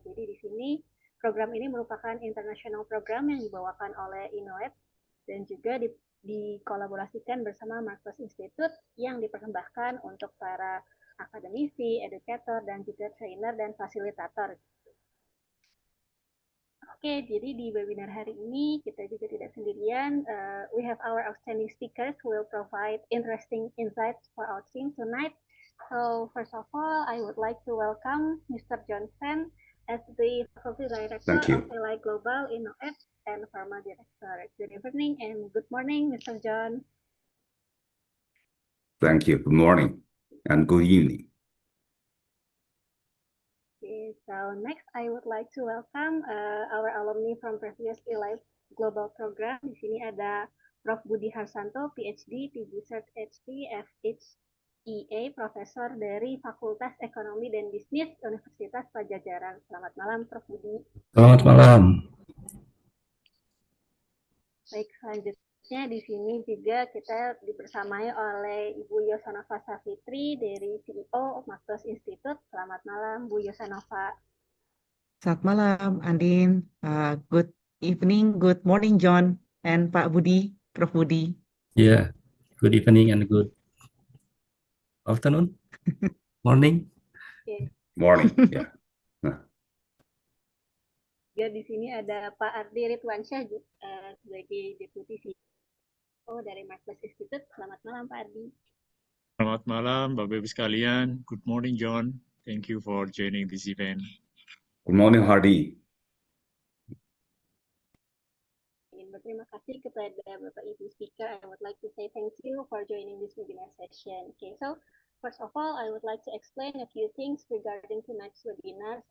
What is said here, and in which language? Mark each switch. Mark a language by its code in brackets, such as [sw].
[id] Jadi di sini program ini merupakan international program yang dibawakan oleh Innoate dan juga dikolaborasikan bersama Marketplace Institute yang dipersembahkan untuk para akademisi, educator, dan juga trainer dan fasilitator. Oke, jadi di webinar hari ini kita juga tidak sendirian. [en] We have our outstanding speakers who will provide interesting insights for our team tonight. So first of all, I would like to welcome Mr. John Fan as the Faculty Director of ELI Global Innoate and Pharma Director. Good evening and good morning, Mr. John. Thank you. Good morning and good evening. So next, I would like to welcome our alumni from previous ELI [id] Global Program. Di sini ada Prof. Budi Harsanto, PhD, PG Cert HD, FHEA, Profesor dari Fakultas Ekonomi dan Bisnis Universitas Pajajaran. Selamat malam, Prof. Budi. Selamat malam. Baik, selanjutnya di sini juga kita dibersamai oleh Ibu Yosanova Safitri dari CEO Makros Institute. Selamat malam, Bu Yosanova. Selamat malam, Andin. [en] Good evening, good morning, John, and Pak Budi, Prof. Budi. Yeah, good evening and good afternoon, morning. [id] Oke. [en] Morning. Ya. [id] Juga di sini ada Pak Ardi Ridwansyah sebagai Deputi CEO dari Makros Institute. Selamat malam, Pak Ardi. Selamat malam, Bapak Ibu sekalian. [en] Good morning, John. Thank you for joining this event. Good morning, Hardy. [id] Ingin berterima kasih kepada Bapak Ibu Speaker. [en] I would like to say thank you for joining this webinar session. Okay, so first of all, I would like to explain a few things regarding tonight's webinar.